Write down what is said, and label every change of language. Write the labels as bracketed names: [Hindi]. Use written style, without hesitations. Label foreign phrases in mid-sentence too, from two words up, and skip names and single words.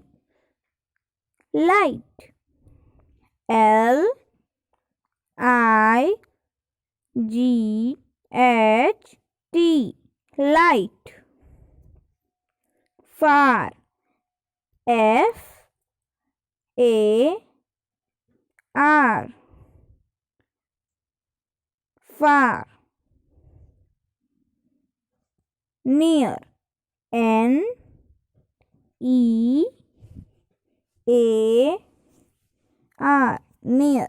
[English] Light. L I G H T light. Far. F A R far. Near. N E A R near.